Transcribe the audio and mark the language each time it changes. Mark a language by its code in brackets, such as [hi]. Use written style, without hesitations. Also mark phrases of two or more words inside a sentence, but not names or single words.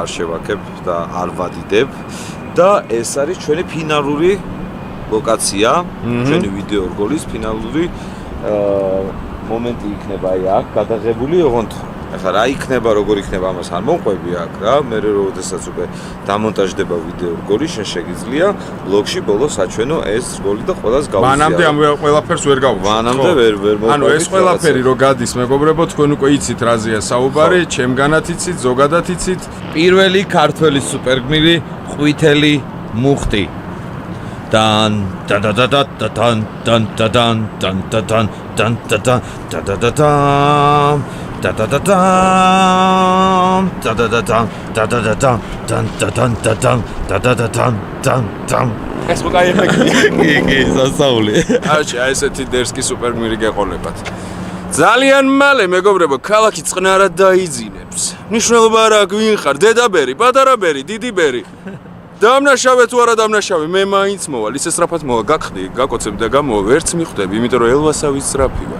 [ka] არ შევაქებ და არ ვადიდებ და ეს არის ჩვენი ფინალური ლოკაცია, ჩვენი ვიდეო რგოლის ფინალური მომენტი იქნება აი აქ გადაღებული, ოღონდ ახლა რა იქნება, როგორ იქნება ამას არ მომყვები აქ რა, მე როდესაც უკვე დამონტაჟდება ვიდეო რგოლი, შენ შეგიძლია ბლოგში ბოლოს აჩვენო ეს რგოლი და ყველას გავიზიარო. მანამდე ამ ყველაფერს ვერ გავუშვი. მანამდე ვერ მომყვები. ანუ ეს ყველაფერი რო გადის, მეგობრებო, თქვენ უკვე იცით რაზეა საუბარი, ჩემგანაც იცით, ზოგადად იცით. პირველი ქართველი სუპერგმირი ყვითელი მუხტი. Dan da da da da da dan dan da dan dan da dan dan da dan da da da da da da da da da da da da da da dan dan da dan da dan da da da dan dan dan ეს უკვე ეფექტია. კი სასაული აჩი, აი ესეთი დერსკი სუპერგმირი გეყოლებათ. ძალიან მალე, მეგობრებო, ქალაქი წყნარად დაიძინებს. ნიშნულობა რა გვინ ხარ, დედაბერი, პატარაბერი, დიდიბერი. დამნაშავე თუ არა დამნაშავე, მე მაინც მოვალ, ისე სწრაფად მოვალ, გაგხდი, გაკოცებ და გამოვა, ვერც მიხვდები, იმიტომ რომ ელვასავით სწრაფი ვარ.